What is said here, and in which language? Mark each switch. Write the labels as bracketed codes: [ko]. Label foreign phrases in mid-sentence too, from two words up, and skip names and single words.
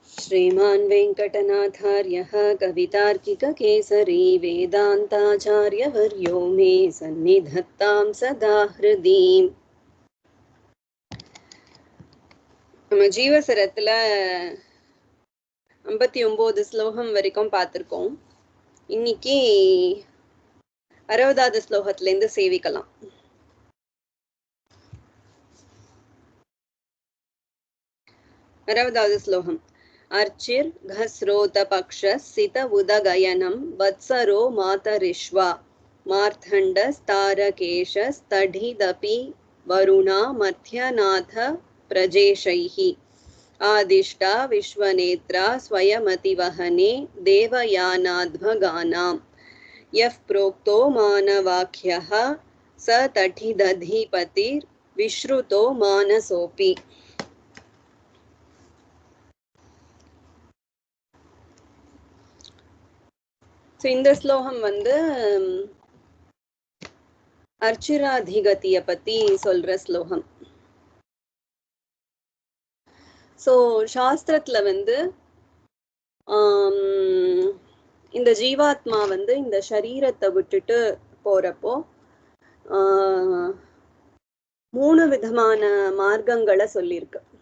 [sa] श्रीमान् वेङ्कटनाथार्यः कवितार्किककेसरी वेदान्ताचार्यवर्यो मे सन्निधत्तां सदा हृदि. [ta] நம்ம ஜீவசரத்துல 59 ஸ்லோகம் வரைக்கும் பார்த்திருக்கோம். இன்னைக்கு 60வது ஸ்லோகத்துல இருந்து சேவிக்கலாம். அறுபதாவது ஸ்லோகம். [sa] अर्चिर् घस्रोतपक्षसित उदगयनं वत्सरो मातरिश्वा मार्तण्डस्तारकेशस्तढिदपि वरुणा मध्यनाथ प्रजेशैः आदिष्टा विश्वनेत्रा स्वयमतिवहने देवयानाध्वगानां यः प्रोक्तो मानवाख्यः स तठिदधिपतिर्विश्रुतो मानसोऽपि. [ta] இந்த ஸ்லோகம் அர்ச்சிராதிகதிய பத்தி சொல்ற ஸ்லோகம். சாஸ்திரத்துல இந்த ஜீவாத்மா இந்த சரீரத்தை விட்டுட்டு போறப்போ 3 விதமான மார்க்கங்களை சொல்லியிருக்கு.